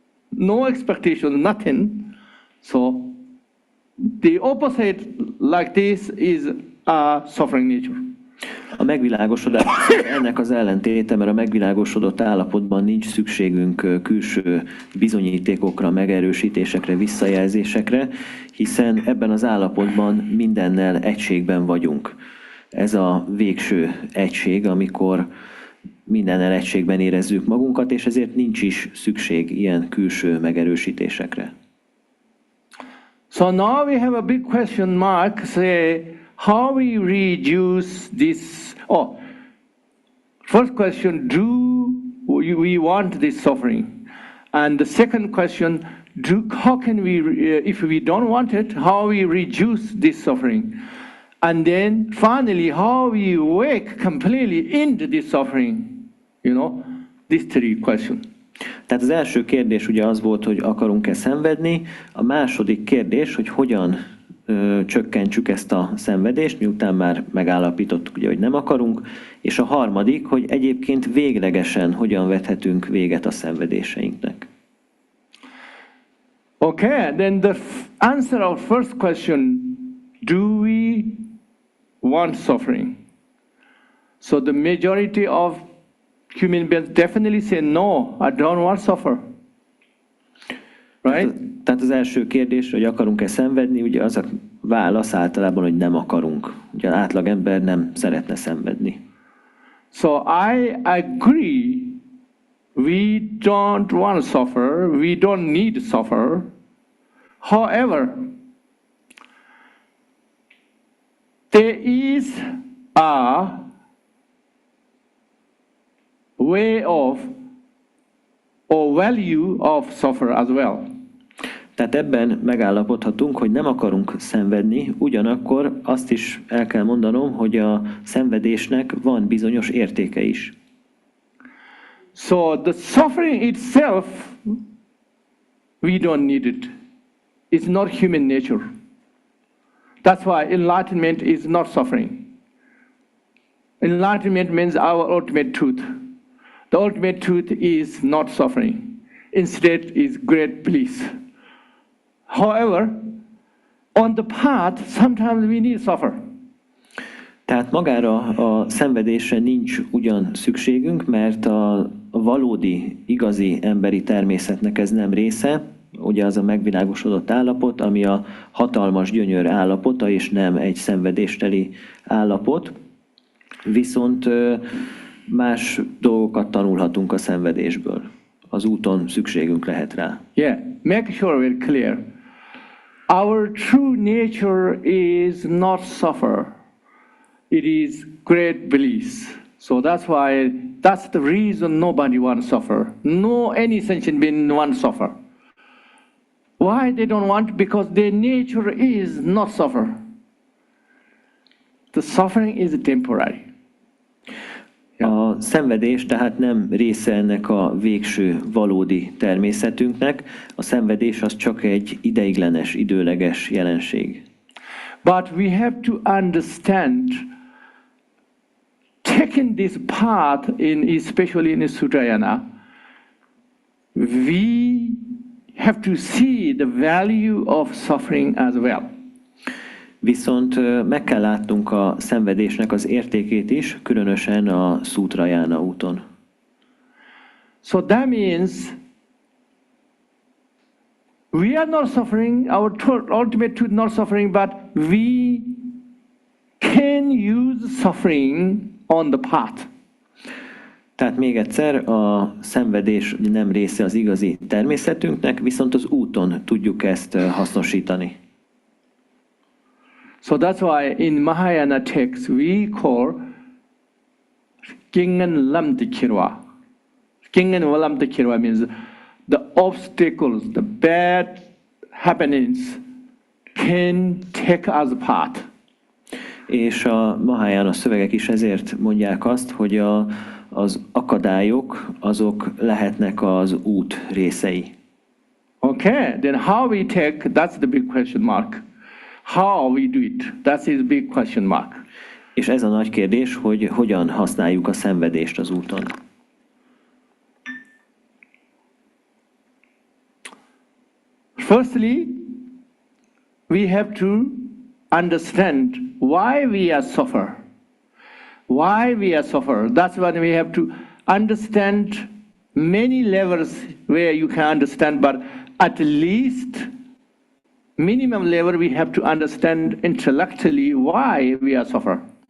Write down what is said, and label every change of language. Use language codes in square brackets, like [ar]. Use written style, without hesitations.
[en] No expectation, nothing. So the opposite like this is a suffering nature. [hu] A megvilágosodás ennek az ellentéte, mert a megvilágosodott állapotban nincs szükségünk külső bizonyítékokra, megerősítésekre, visszajelzésekre, hiszen ebben az állapotban mindennel egységben vagyunk. Ez a végső egység, amikor mindennel egységben érezzük magunkat, és ezért nincs is szükség ilyen külső megerősítésekre. [en] So now we have a big question mark, say, how we reduce this, first question, do we want this suffering? And the second question, how can we, if we don't want it, how we reduce this suffering? And then finally, how we wake completely into this suffering? These three questions. [hu] Tehát az első kérdés ugye az volt, hogy akarunk-e szenvedni, a második kérdés, hogy hogyan csökkentsük ezt a szenvedést, miután már megállapítottuk, ugye, hogy nem akarunk, és a harmadik, hogy egyébként véglegesen hogyan vethetünk véget a szenvedéseinknek. [en] Okay, then the answer of first question, do we want suffering? So the majority of human beings definitely say, no, I don't want to suffer. Right? [hu] Tehát az első kérdés, hogy akarunk-e szenvedni, ugye az a válasz általában, hogy nem akarunk. Ugye az átlagember nem szeretne szenvedni. [en] So I agree we don't want to suffer, we don't need to suffer. However, there is a way of or value of suffer as well. Tehát ebben megállapodhatunk, hogy nem akarunk szenvedni, ugyanakkor azt is el kell mondanom, hogy a szenvedésnek van bizonyos értéke is. So the suffering itself, we don't need it. It's not human nature. That's why enlightenment is not suffering. Enlightenment means our ultimate truth. The ultimate truth is not suffering. Instead is great bliss. However, on the path, sometimes we need suffer. [hu] Tehát magára a szenvedésre nincs ugyan szükségünk, mert a valódi, igazi emberi természetnek ez nem része, ugye az a megvilágosodott állapot, ami a hatalmas gyönyör állapota, és nem egy szenvedésteli állapot. Viszont más dolgokat tanulhatunk a szenvedésből. Az úton szükségünk lehet rá. [en] Yeah, make sure we're clear. Our true nature is not suffer. It is great bliss. So that's the reason nobody wants to suffer. No any sentient being wants to suffer. Why they don't want? Because their nature is not suffer. The suffering is temporary. [hu] A szenvedés tehát nem része ennek a végső valódi természetünknek. A szenvedés az csak egy ideiglenes, időleges jelenség. [en] But we have to understand, taking this path, especially in Szútrajána, we have to see the value of suffering as well. [hu] Viszont meg kell látnunk a szenvedésnek az értékét is, különösen a Szútrajána úton. [en] So that means we are not suffering, our ultimate truth not suffering, but we can use suffering on the path. [hu] Tehát még egyszer, a szenvedés nem része az igazi természetünknek, viszont az úton tudjuk ezt hasznosítani. [en] So that's why in Mahayana text we call Kingen Lamtikirwa. Kingen Lamtikirwa means the obstacles, the bad happenings can take us apart. [hu] És a Mahayana szövegek is ezért mondják azt, hogy az akadályok azok lehetnek az út részei. [en] Okay, then how we take, that's the big question mark. How we do it, that is big question mark. [hu] És ez a nagy kérdés, hogy hogyan használjuk a szenvedést az úton. [en] Firstly, we have to understand why we are suffer. Why we are suffer. That's what we have to understand. Many levels where you can understand, but at least minimum level we have to understand intellectually why we are suffer.